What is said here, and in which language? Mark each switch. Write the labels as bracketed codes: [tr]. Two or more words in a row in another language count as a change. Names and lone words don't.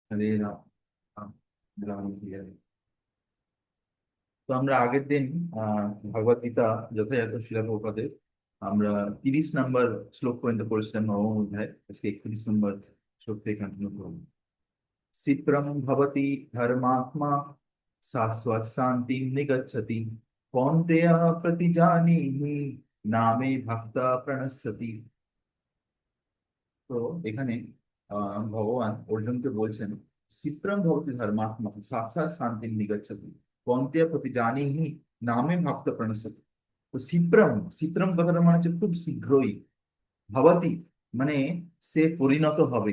[sa] হরে রাম রাম রাম হরি হরে। [bn] তো আমরা আগের দিন ভগবদ গীতা যথাযথ শিলা প্রপাদের আমরা 30 নম্বর শ্লোক পর্যন্ত পড়েছিলাম, নবম অধ্যায়। আজকে 31 নম্বর শ্লোক থেকে কন্টিনিউ করবো। [sa] क्षिप्रं भवति धर्मात्मा शाश्वत शांति निगच्छति कौन्तेय प्रतिजानीहि नामे भक्ता प्रणश्यति। [bn] তো এখানে ভগবান অর্জুনকে বলছেন, [sa] ক্ষিপ্রম ভবতি ধর্মাত্মা সাক্ষাৎ শান্তি নিগচ্ছতি কন্তেয় প্রতি জানিহি নামে ভক্ত প্রণশ্যতি। [bn] তো ক্ষিপ্রম ক্ষিপ্রম কথাটা মানে হচ্ছে খুব শীঘ্রই, ভবতি মানে সে পরিণত হবে।